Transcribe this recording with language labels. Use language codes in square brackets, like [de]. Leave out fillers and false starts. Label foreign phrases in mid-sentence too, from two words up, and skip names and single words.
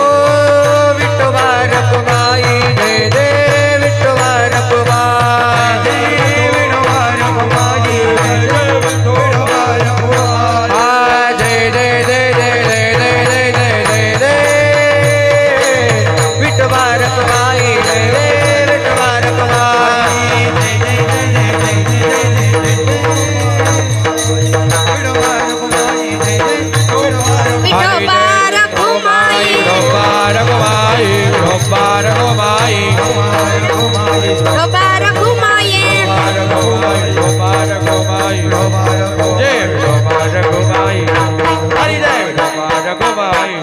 [mr] विठोबा रखुमाई जय जय विठोबा रखुमाई जय विठोबा रखुमाई जय विठोबा रखुमाई जय जय जय जय जय जय जय जय जय विठोबा रखुमाई जय जय विठोबा रखुमाई जय जय जय जय जय विठोबा रखुमाई जय जय विठोबा रखुमाई विठोबा रखुमाई विठोबा रखुमाई विठोबा रखुमाई जय विठोबा रखुमाई हरी जय विठोबा रखुमाई